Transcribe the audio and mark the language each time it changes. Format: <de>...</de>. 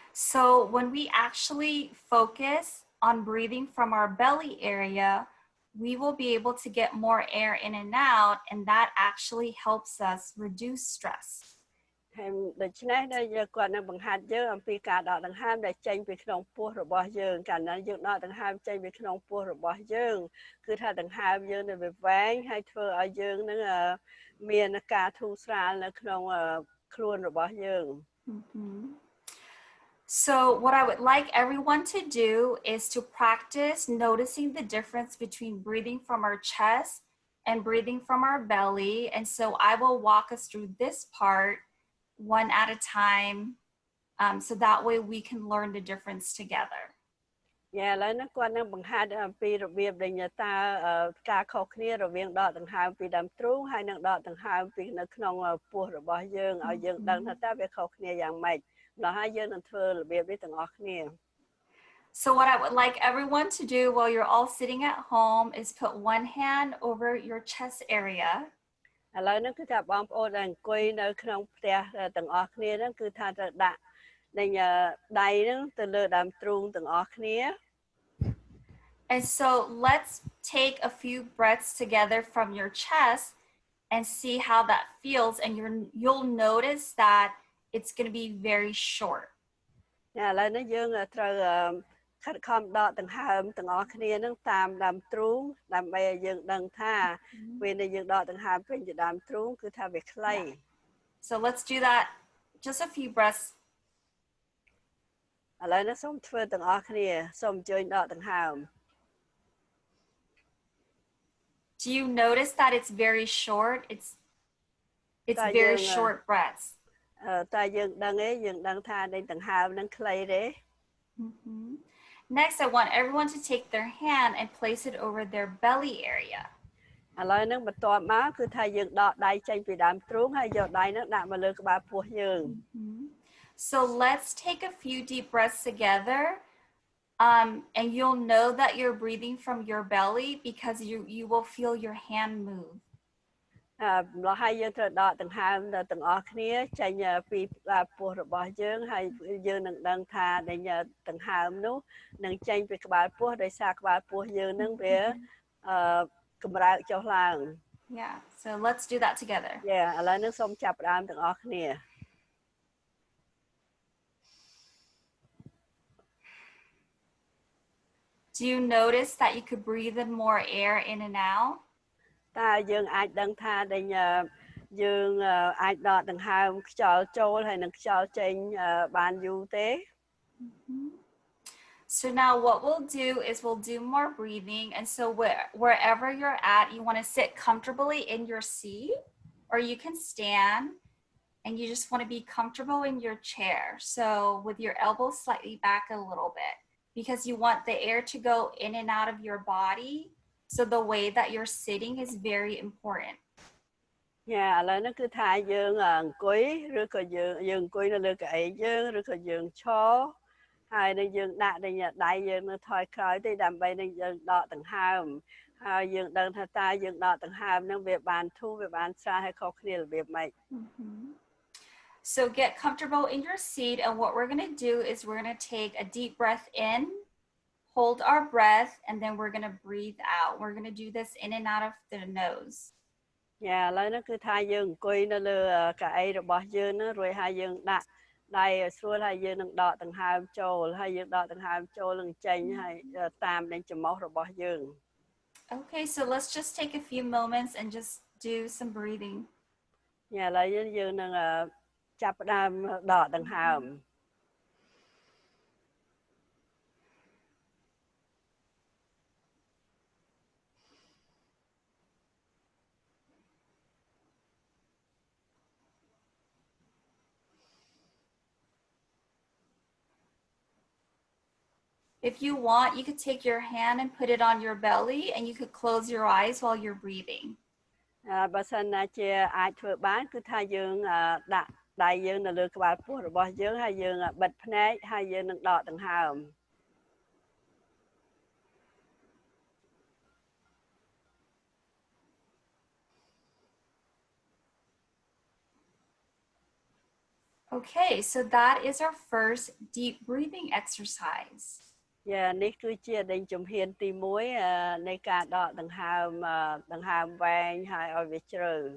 <en>So when we actually focus on breathing from our belly area, we will be able to get more air in and out, and that actually helps us reduce stress.</en> <km>ហើយដូច្នេះដែលយើងគាត់នឹងបង្ហាត់យើងអំពីការដកដង្ហើមដែលចេញពីក្នុងពោះរបស់យើងកាលណាយើងដកដង្ហើមចេញពីក្នុងពោះរបស់យើងគឺថាដង្ហើមយើងនៅវាវែងហើយធ្វើឲ្យយើងនឹងមានការធូរស្រាលនៅក្នុងខ្លួនរបស់យើង</km> <en>So what I would like everyone to do is to practice noticing the difference between breathing from our chest and breathing from our belly. And so I will walk us through this part one at a time, so that way we can learn the difference together.</en> <km>ឥឡូវនេះគាត់នឹងបង្ហាត់អំពីរបៀបដែលតើការខុសគ្នារវាងដកដង្ហើមពីដើមទ្រូងហើយនិងដកដង្ហើមពីនៅក្នុងពោះរបស់យើងឲ្យយើងដឹងថាតើវាខុសគ្នាយ៉ាងម៉េចម្ល៉េះហើយយើងនឹងធ្វើរបៀបនេះទាំងអស់គ្នា</km> <en>So what I would like everyone to do while you're all sitting at home is put one hand over your chest area.</en> <km>ឥឡូវនេះគឺថាបងប្អូនដែលអង្គុយនៅក្នុងផ្ទះទាំងអស់គ្នាហ្នឹងគឺថាទៅដាក់ដៃហ្នឹងទៅលើដើមទ្រូងទាំងអស់គ្នា</km> <en>And so let's take a few breaths together from your chest and see how that feels, and you'll notice that it's going to be very short.</en> <km>ឥឡូវនេះយើងត្រូវខិតខំដកដង្ហើមទាំងអស់គ្នាហ្នឹងតាមដើមទ្រូងដើម្បីឲ្យយើងដឹងថាពេលដែលយើងដកដង្ហើមពេញទៅដើមទ្រូងគឺថាវាខ្លី</km> <en>So let's do that, just a few breaths.</en> <km>ឥឡូវនេះសូមធ្វើទាំងអស់គ្នាសូមអញ្ជើញដកដង្ហើម</km> <en>Do you notice that it's very short? It's very short breaths.</en> <km>តែយើងដឹងទេយើងដឹងថាដេញដង្ហើមហ្នឹងខ្លីទេ</km> <en>Next, I want everyone to take their hand and place it over their belly area.</en> <km>ឥឡូវហ្នឹងបន្ទាប់មកគឺថាយើងដកដៃចេញពីដើមទ្រូងហើយយកដៃហ្នឹងដាក់មកលើក្បាលពោះយើង</km> <en>So let's take a few deep breaths together, and you'll know that you're breathing from your belly because you will feel your hand move.</en> <km>ម្ល៉េះហើយយើងត្រូវដកដង្ហើមទាំងអស់គ្នាចេញពីក្បាលពោះរបស់យើងហើយយើងនឹងដឹងថាដង្ហើមនោះនឹងចេញពីក្បាលពោះដោយសារក្បាលពោះយើងនឹងវាកម្រើកចុះឡើង</km> <en>Yeah, so let's do that together.</en> <km>ឥឡូវនេះសូមចាប់ផ្ដើមទាំងអស់គ្នា</km> <en>Do you notice that you could breathe in more air in and out?</en> <km>តើយើងអាចដឹងថាយើងអាចដកដង្ហើមខ្យល់ចូលហើយនឹងខ្យល់ចេញបានយូរទេ</km> <en>So now what we'll do is we'll do more breathing, and so wherever you're at, you want to sit comfortably in your seat, or you can stand, and you just want to be comfortable in your chair. So with your elbows slightly back a little bit, because you want the air to go in and out of your body. So the way that you're sitting is very important.</en> <km>ឥឡូវនេះគឺថាយើងអង្គុយឬក៏យើងអង្គុយនៅលើកៅអីយើងឬក៏យើងឈរហើយនឹងយើងដាក់ដៃយើងនៅថយក្រោយទេដើម្បីនឹងយើងដកដង្ហើមហើយយើងដឹងថាតើយើងដកដង្ហើមនឹងវាបានធូរវាបានស្រាលហើយខុសគ្នារបៀបម៉េច</km> <en>So get comfortable in your seat, and what we're going to do is we're going to take a deep breath in, hold our breath, and then we're going to breathe out. We're going to do this in and out of the nose.</en> <km>ឥឡូវនេះគឺថាយើងអង្គុយនៅលើកៅអីរបស់យើងនឹងរួចហើយយើងដាក់ដៃឲ្យស្រួលហើយយើងនឹងដកដង្ហើមចូលហើយយើងដកដង្ហើមចូលនឹងចេញហើយតាមនឹងច្រមុះរបស់យើង</km> <en>Okay, so let's just take a few moments and just do some breathing.</en> <km>ឥឡូវយើងនឹងចាប់ផ្ដើមដកដង្ហើម</km> <en>If you want, you could take your hand and put it on your belly, and you could close your eyes while you're breathing.</en> <km>បើសិនណាជាអាចធ្វើបានគឺថាយើងដាក់ដៃយើងនៅលើក្បាលពោះរបស់យើងហើយយើងបិទភ្នែកហើយយើងនឹងដកដង្ហើម</km> <en>Okay, so that is our first deep breathing exercise.</en> <km>Yeah,នេះគឺជាដែលជំហានទី1នៃការដកដង្ហើមវែងហើយឲ្យវាជ្រៅ</km>